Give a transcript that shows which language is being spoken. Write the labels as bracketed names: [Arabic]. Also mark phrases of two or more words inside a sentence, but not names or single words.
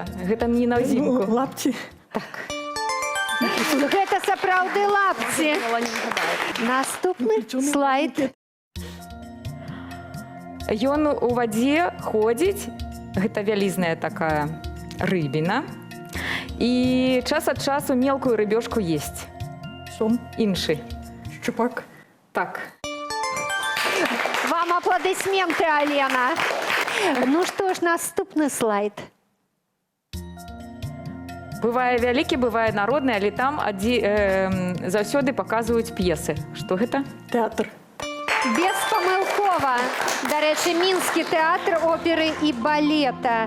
[Belarusian] Гэта не на ўзімку. Лапти. Гэта сапраўды лапці. Наступны слайд. Ён у вадзе ходзіць. Гэта вялізная такая рыбина. [Russian] И час от часу мелкую рыбешку есть. Сом, Инши. щупак. Так. Вам аплодисменты, Алена. Ну что ж, [Belarusian] наступны слайд. Бывае вялікі, бывае народны, але там заўсёды паказваюць п'есы. Што гэта? Театр. Беспамылкова. Дарэчы, мінскі тэатр оперы і балета.